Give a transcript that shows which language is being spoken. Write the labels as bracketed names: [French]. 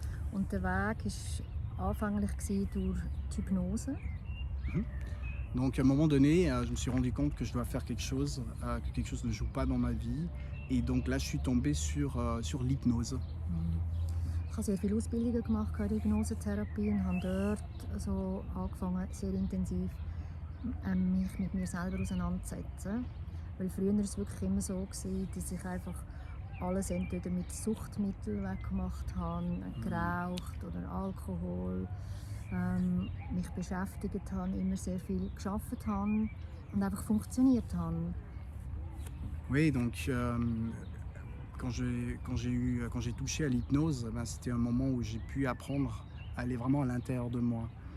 [German] Und der Weg war anfänglich durch die Hypnose. [French] Donc à un moment donné, je me suis rendu compte que je dois faire quelque chose, que quelque chose ne joue pas dans ma vie. Et donc là, je suis tombé sur l'hypnose. [German] Ich habe sehr viele Ausbildungen gemacht in der Hypnosetherapie und habe dort so angefangen, sehr intensiv mich mit mir selber auseinanderzusetzen. Weil früher war es wirklich immer so, gewesen, dass ich einfach alles entweder mit Suchtmitteln weggemacht habe, geraucht oder Alkohol, mich beschäftigt habe, immer sehr viel gearbeitet habe und einfach funktioniert habe. [French] Oui, donc quand j'ai touché à l'hypnose, ben, c'était un moment où j'ai pu apprendre à aller vraiment à l'intérieur de moi.